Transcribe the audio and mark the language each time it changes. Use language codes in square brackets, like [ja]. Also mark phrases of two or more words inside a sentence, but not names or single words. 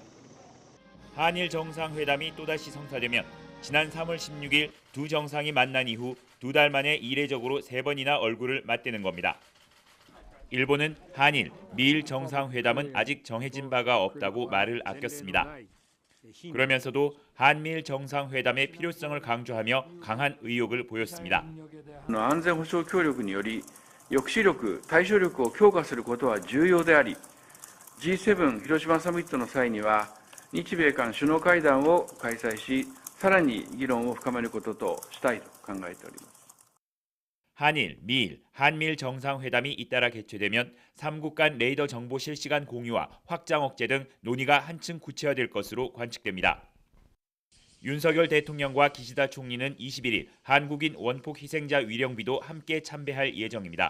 [ko] 한일 정상회담이 또다시 성사되면 지난 3월 16일 두 정상이 만난 이후 2달 만에 이례적으로 3번이나 얼굴을 맞대는 겁니다. 일본은 한일, 미일 정상회담은 아직 정해진 바가 없다고 말을 아꼈습니다. 그러면서도 한미일 정상회담의 필요성을 강조하며 강한 의욕을 보였습니다. [ja] 安全保障協力により抑止力、対処力を強化することは重要であり、G7 広島サミットの際には日米韓首脳会談を開催し、さらに議論を深めることとしたいと考えております。 [ko] 한일, 미일, 한미일 정상회담이 잇따라 개최되면 3국 간 레이더 정보 실시간 공유와 확장 억제 등 논의가 한층 구체화될 것으로 관측됩니다. 윤석열 대통령과 기시다 총리는 21일 한국인 원폭 희생자 위령비도 함께 참배할 예정입니다.